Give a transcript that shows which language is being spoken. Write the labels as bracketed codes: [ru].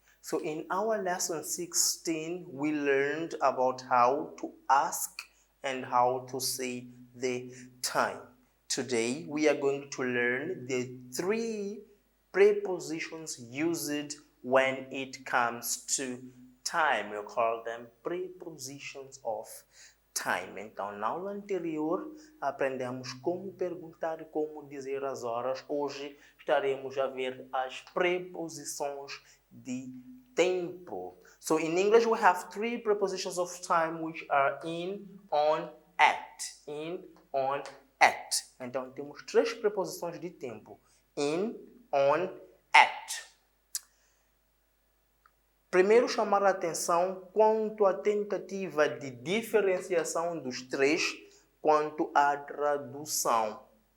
[en] So in our lesson 16, we learned about how to ask and how to say the time. Today, we are going to learn the 3 prepositions used when it comes to time. We call them prepositions of time. [pt] Então, na aula anterior, aprendemos como perguntar e como dizer as horas. Hoje, estaremos a ver as preposições de tempo. [en] So in English we have 3 prepositions of time which are in, on, at. In, on, at. [pt] Então temos 3 preposições de tempo. In, on, at. Primeiro chamar a atenção quanto à tentativa de diferenciação dos 3 quanto à tradução.